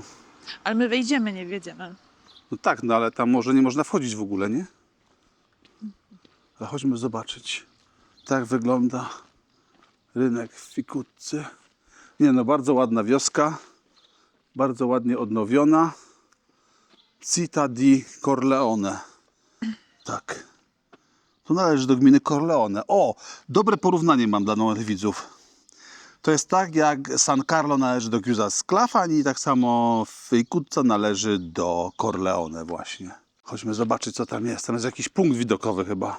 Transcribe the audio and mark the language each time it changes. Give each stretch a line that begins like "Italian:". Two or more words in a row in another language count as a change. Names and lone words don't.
Polish: Ale my wejdziemy, nie wjedziemy. No tak, no ale tam może nie można wchodzić w ogóle, nie? Ale chodźmy zobaczyć, tak wygląda rynek w Ficuzzy. Nie no, bardzo ładna wioska, bardzo ładnie odnowiona.
Italian: Città di Corleone.
Polish: Tak. To należy do gminy Corleone. O, dobre porównanie mam dla nowych widzów. To jest tak, jak San Carlo należy do Chiusa Sclafani, tak samo Ficuzza należy do Corleone właśnie. Chodźmy zobaczyć, co tam jest. Tam jest jakiś punkt widokowy chyba.